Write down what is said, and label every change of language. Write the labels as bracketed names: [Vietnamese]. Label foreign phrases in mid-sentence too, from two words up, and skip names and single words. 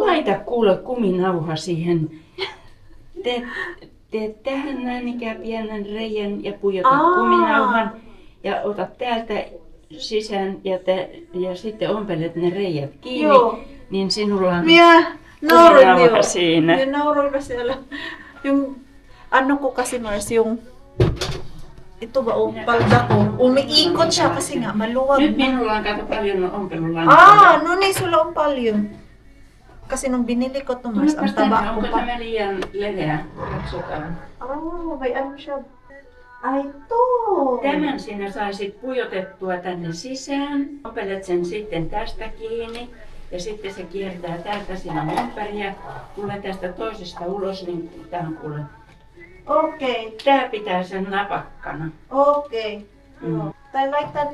[Finnish] Laita kuule kuminauha siihen. Teet tähän näin ikään pienen reijän ja pujotat kuminauhan. Ja otat täältä sisään ja sitten ompelet ne reijät kiinni. Joo. Niin sinulla on Minä nauroin kuminauha jo. siinä. Minä nauroin siellä. [Filipino] Yung, ano ko kasi Mars, yung, ito ba, palda ko, umiikot siya kasi nga, maluwag [Finnish] Nyt [Filipino] na. [Finnish] minulla on kato paljon ompelulankoja. No niin, sulla on paljon. [Filipino] Kasi nung binili ko to Mars, ang [Finnish] Tulepas tänne, [Filipino] taba ko [Finnish] onko [Filipino] pa. [Finnish] tämä liian leveä? Katsotaan. [Filipino] May ano siya. Ai to! [Finnish] Tämän sinä saisit pujotettua tänne sisään. Ompelet sen sitten tästä kiinni. Ja sitten se kiertää täältä sinne ympäri ja tulee tästä toisesta ulos, niin tää on kuule. Okei, Tää pitää sen napakkana. okei. Joo. Tai laitan